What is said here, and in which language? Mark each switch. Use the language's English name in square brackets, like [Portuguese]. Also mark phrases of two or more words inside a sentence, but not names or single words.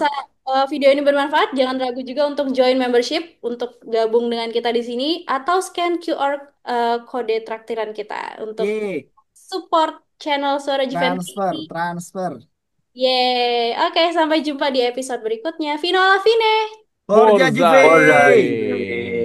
[Indonesian] merasa video ini bermanfaat, jangan ragu juga untuk join membership untuk gabung dengan kita di sini atau scan QR kode traktiran kita untuk Yeay, [English] support channel Suara Juventus [Indonesian] transfer, ini. transfer. Yeay. Oke, sampai jumpa di episode berikutnya. [Italian] Fino alla fine! Forza Forza Juve! Forza Juve. Juve.